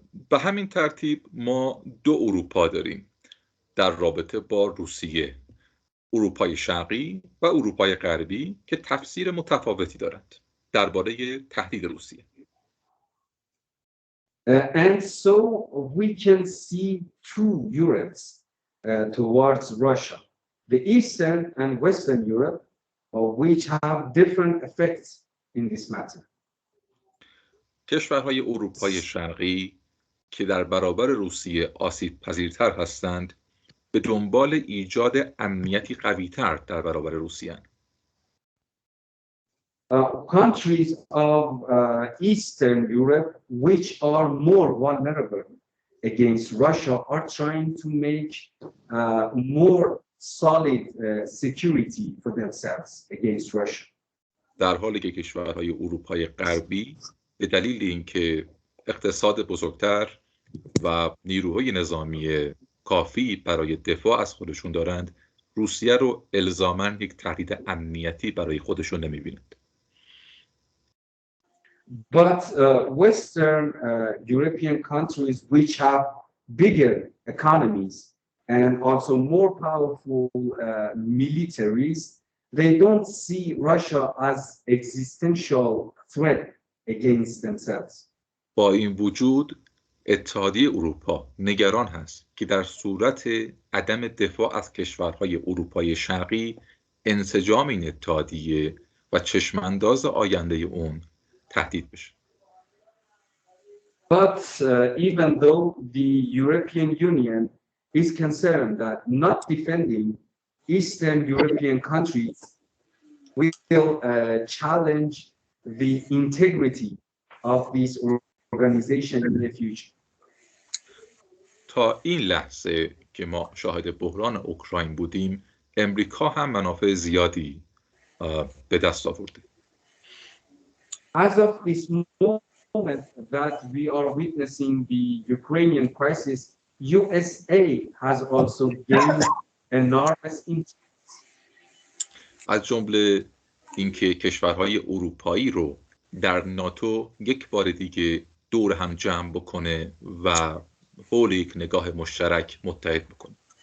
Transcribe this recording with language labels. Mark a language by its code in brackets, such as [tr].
[fa] به همین ترتیب ما دو اروپا داریم در رابطه با روسیه، اروپای شرقی و اروپای غربی که تفسیر متفاوتی دارند درباره تهدید روسیه. [en] And so we can see two Europes towards Russia. the Eastern and Western Europe, which have different effects in this matter. [fa] کشورهای اروپای شرقی که در برابر روسیه آسیب پذیرتر هستند به دنبال ایجاد امنیتی قوی‌تر در برابر روسیه اند. [en] Countries of Eastern Europe which are more vulnerable against Russia are trying to make more solid security for themselves against Russia. [fa] در حالی که کشورهای اروپای غربی به دلیل اینکه اقتصاد بزرگتر و نیروهای نظامی کافی برای دفاع از خودشون دارند، روسیه رو الزاماً یک تهدید امنیتی برای خودشون نمی‌بینند. [en] But Western European countries which have bigger economies and also more powerful militaries, they don't see Russia as existential threat against themselves. [fa] با این وجود اتحادیه اروپا نگران هست که در صورت عدم دفاع از کشورهای اروپای شرقی انسجام این اتحادیه و چشمانداز آینده اون تهدید بشه. [en] But even though the European Union is concerned that not defending Eastern European countries will challenge the integrity of this organization in the future. [fa] تا این لحظه که ما شاهد بحران اوکراین بودیم، امریکا هم منافع زیادی به دست آورده. [en] As of this moment that we are witnessing the Ukrainian crisis, USA has also gained enormous influence. [fa] از جمله اینکه کشورهای اروپایی رو در ناتو یک بار دیگه دور هم جمع بکنه و حول یک نگاه مشترک متحد بکنه.